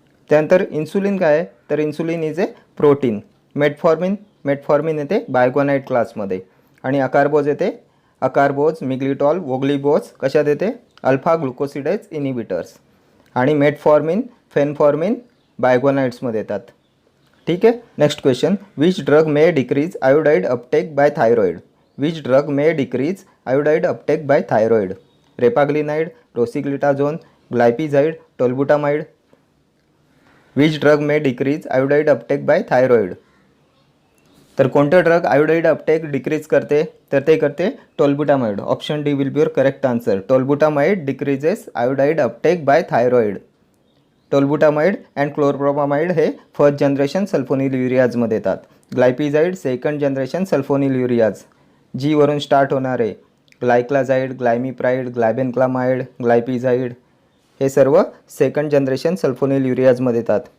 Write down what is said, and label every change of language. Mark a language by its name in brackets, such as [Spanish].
[Marathi] त्यानंतर इन्सुलिन काय आहे? तर [English] Insulin is a protein. [Marathi] Metformin येते बायग्वानाइड क्लासमध्ये. आणि अकार्बोज येते, अकार्बोज, मिग्लिटॉल, वोग्लिबोज कशात येते? Alpha ग्लुकोसिडेज inhibitors. आणि मेटफॉर्मिन, फेनफॉर्मिन बायग्वानाइड्समध्ये येतात. ठीक आहे. [English] Next question, which drug may decrease iodide uptake by thyroid. Which drug may decrease iodide uptake by thyroid. Repaglinide, rosiglitazone, glipizide, tolbutamide. Which drug may decrease iodide uptake by thyroid. [Marathi] तर कोणते drug iodide Uptake decrease करते, तर ते करते tolbutamide. [English] Option D will be your correct answer. Tolbutamide decreases iodide uptake by thyroid. [Marathi] Tolbutamide and chlorpropamide हे first generation sulphonyl युरियाजमध्ये येतात. ग्लायपिझाईड second generation sulphonyl युरियाज. जी वरून start होणारे ग्लायक्लाझाईड, ग्लायमिप्राईड, ग्लायबेनक्लामाइड, ग्लायपिझाईड हे सर्व सेकंड जनरेशन सल्फोनिल युरियाजमध्ये येतात.